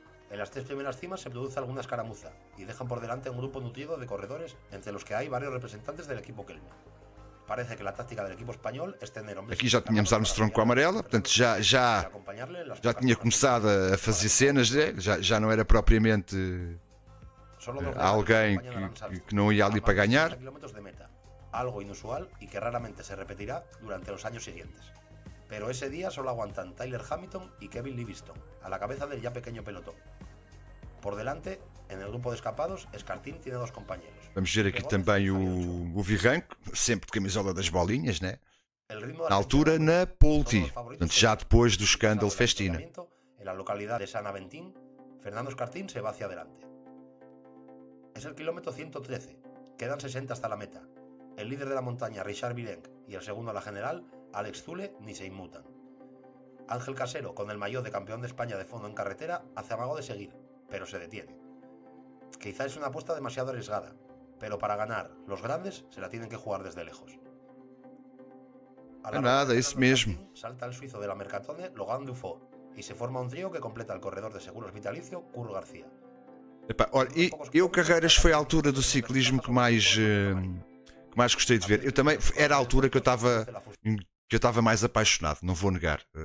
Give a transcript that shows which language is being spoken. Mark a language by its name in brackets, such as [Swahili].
[Spanish] En las 3 primeras cimas se produce alguna escaramuza y dejan por delante un grupo nutrido de corredores entre los que hay varios representantes del equipo Kelme. Parece que la táctica del equipo español es tener hombres... [Portuguese] Aqui já tínhamos Armstrong com a amarela, portanto já tinha começado a fazer cenas, já não era propriamente alguém que não ia ali para ganhar. [Spanish] Algo inusual y que raramente se repetirá durante los años siguientes. Pero ese día solo aguantan Tyler Hamilton y Kevin Livingston, a la cabeza del ya pequeño pelotón. Por delante, en el grupo de escapados, Escartín tiene 2 compañeros. [Portuguese] Vamos ver aqui também o Viranco, sempre de camisola das bolinhas, né? Na altura, na Polti, portanto, já depois do escândalo Festina. [Spanish] En la localidad de San Aventín, Fernando Escartín se va hacia adelante. Es el kilómetro 113, quedan 60 hasta la meta. El líder de la montaña, Richard Virenque, y el segundo a la general, Alex Zule, ni se inmutan. Ángel Casero, con el maillot de campeón de España de fondo en carretera, hace amago de seguir, pero se detiene. Quizá es una apuesta demasiado arriesgada, pero para ganar, los grandes se la tienen que jugar desde lejos. [Portuguese] Nada, isso mesmo. [Spanish] Salta el suizo de la Mercatone, Logan Dufaux, y se forma un trío que completa el corredor de seguros vitalicio, Curro García. [Portuguese] Epá, olha, eu Carreiras foi a altura do ciclismo que mais gostei de ver. Eu também era a altura que eu estava mais apaixonado, não vou negar.